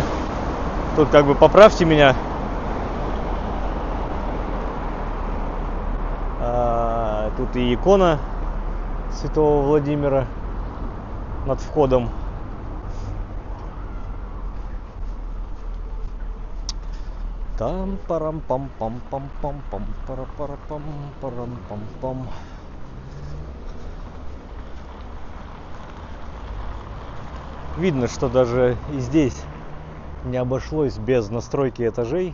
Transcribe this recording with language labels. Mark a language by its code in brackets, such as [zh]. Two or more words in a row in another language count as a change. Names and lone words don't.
[ru] Тут как бы поправьте меня. Тут и икона Святого Владимира над входом. Там парам пам пам пам пам пам пара пара пам парам пам пам. Видно, что даже и здесь не обошлось без настройки этажей.